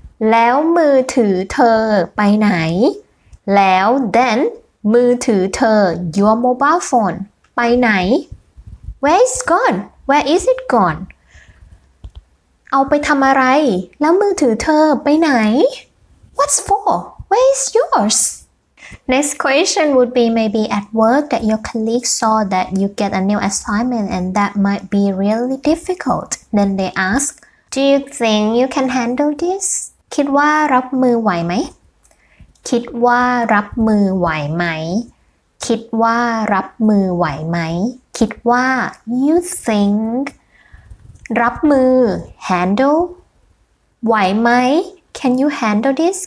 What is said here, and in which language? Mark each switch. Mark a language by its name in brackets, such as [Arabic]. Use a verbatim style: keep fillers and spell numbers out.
[Thai] แล้วมือถือเธอไปไหนแล้ว then มือถือเธอ [English] your mobile phone [Thai] ไปไหน [English] where is gone where is it gone [Thai] เอาไปทำอะไรแล้วมือถือเธอไปไหน [English] what's for where is yours? Next question would be maybe at work that your colleague saw that you get a new assignment and that might be really difficult. Then they ask, Do you think you can handle this? [Thai] คิดว่ารับมือไหวไหมคิดว่ารับมือไหวไหมคิดว่ารับมือไหวไหมคิดว่า [English] you think [Thai] รับมือ handle ไหวไหม [English] Can you handle this?